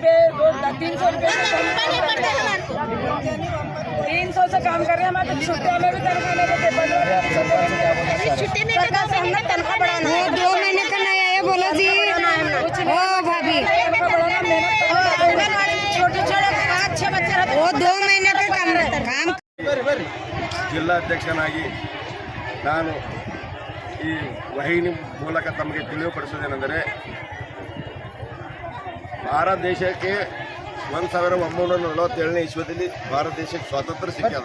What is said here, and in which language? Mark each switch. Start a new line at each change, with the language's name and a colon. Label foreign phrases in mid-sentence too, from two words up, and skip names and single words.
Hindi: 300 रुपये 300 से काम कर रहे हैं। हमारे छुट्टियों में भी तनख्वाह नहीं देते। छुट्टी नहीं देते, हमने तनख्वाह बढ़ाना है। 2 महीने का नया है, बोलो जी। ओ भाभी, छोटे छोटे 5-6 बच्चे रहते, वो 2 महीने का काम रहता है।
Kannada: ಜಿಲ್ಲಾಧ್ಯಕ್ಷನಾಗಿ ನಾನು ಈ ವಾಹಿನಿ ಮೂಲಕ ತಮಗೆ ತಿಳಿಯಪಡಿಸೋದೇನೆಂದರೆ, ಭಾರತ ದೇಶಕ್ಕೆ 1947ನೇ ಇಸ್ವಿಯಲ್ಲಿ ಭಾರತ ದೇಶಕ್ಕೆ ಸ್ವಾತಂತ್ರ್ಯ ಸಿಕ್ಕದ.